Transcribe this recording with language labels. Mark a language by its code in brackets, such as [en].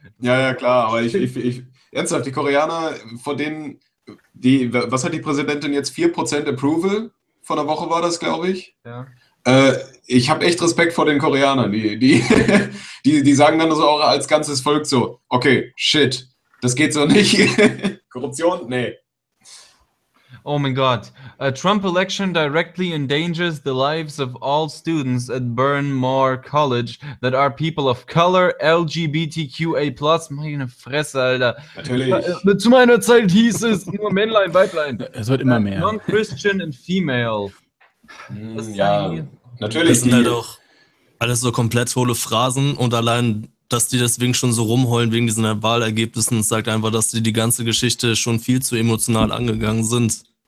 [de] Ja, klar, aber ich ernsthaft, die Koreaner, vor denen, was hat die Präsidentin jetzt, 4% Approval? Vor einer Woche war das, glaube ich. Ja. Ich habe echt Respekt vor den Koreanern, die sagen dann so auch als ganzes Volk so, okay, shit, das geht so nicht. Korruption? Nee. Oh mein Gott. [en] A Trump election directly endangers the lives of all students at Bryn Mawr College that are people of color, LGBTQA+. [de] Meine Fresse, Alter. Natürlich. Zu meiner Zeit hieß es nur Männlein, Weiblein. Es wird immer mehr. [en] Non-Christian and female. [de] Ja, natürlich. Das sind halt auch alles so komplett hohle Phrasen und allein, dass die deswegen schon so rumheulen wegen diesen Wahlergebnissen, sagt einfach, dass die ganze Geschichte schon viel zu emotional angegangen sind.